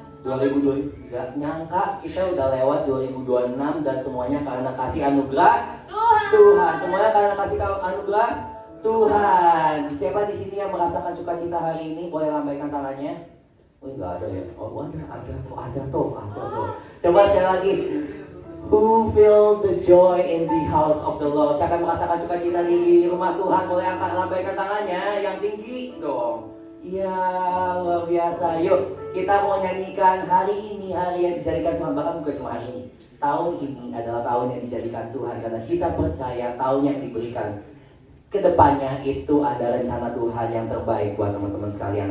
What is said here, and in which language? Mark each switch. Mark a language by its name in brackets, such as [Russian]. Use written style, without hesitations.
[Indonesian] 2020 gak nyangka kita udah lewat 2026 dan semuanya karena kasih anugerah Tuhan. Semuanya karena kasih anugerah Tuhan. Siapa di sini yang merasakan sukacita hari ini? Boleh lambaikan tangannya. Oh enggak ada ya. Oh ada tuh. Coba sekali lagi. [English] Who feel the joy in the house of the Lord? [Indonesian] Siapa yang merasakan sukacita di rumah Tuhan? Boleh angkat lambaikan tangannya yang tinggi dong. Iya, luar biasa. Yuk, kita mau nyanyikan hari ini, hari yang dijadikan Tuhan. Bahkan bukan cuma hari ini. Tahun ini adalah tahun yang dijadikan Tuhan. Karena kita percaya tahun yang diberikan kedepannya itu ada rencana Tuhan yang terbaik buat teman-teman sekalian.